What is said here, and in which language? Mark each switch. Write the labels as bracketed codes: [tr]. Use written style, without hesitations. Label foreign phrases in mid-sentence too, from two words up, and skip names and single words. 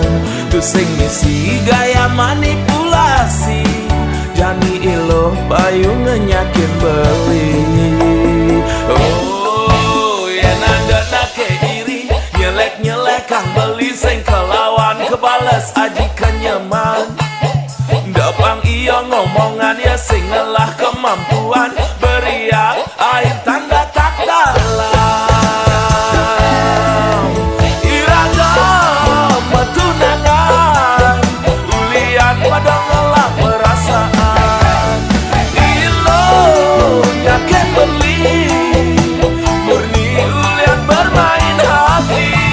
[ban] Tu sing misi gaya manipulasi, jani iluh payu ngenyakin beli. Oh, yen ada nake diri, nyelek-nyelek kang beli sing kelawan kebales aji kenyaman. Depang iya ngomongan ya sing ngelah kemampuan, [id] beriak air tanda tak dalam. [ban] Iragam tunangan, ulian pada ngelah perasaan. Nyaken beli, murni ulian [id] bermain hati.